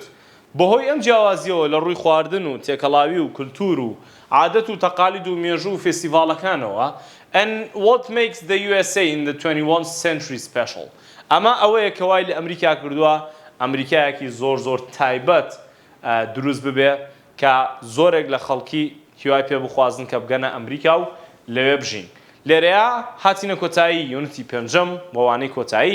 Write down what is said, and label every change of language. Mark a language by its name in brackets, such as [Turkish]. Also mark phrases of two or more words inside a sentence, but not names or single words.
[Central Kurdish] بەهۆی ئەم جیاوازیەوە لە ڕووی خواردن و تێکەڵاوی و کولتور و عادەت و تەقالید و مێژوو و فێستیڤاڵەکانەوە [English] and what makes the USA in the 21st century special. [Central Kurdish] ئەمە ئەوەیە کە وای لە ئەمریکا کردووە ئەمریکایەکی زۆر تایبەت دروست ببێ کە زۆرێک لە خەڵکی هیوای پێ بخوازن کە بگەنە ئەمریکا و لەوێ بژین. لێرەیە هاتینە کۆتایی یونیتی پێنجەم بۆ وانەی کۆتایی.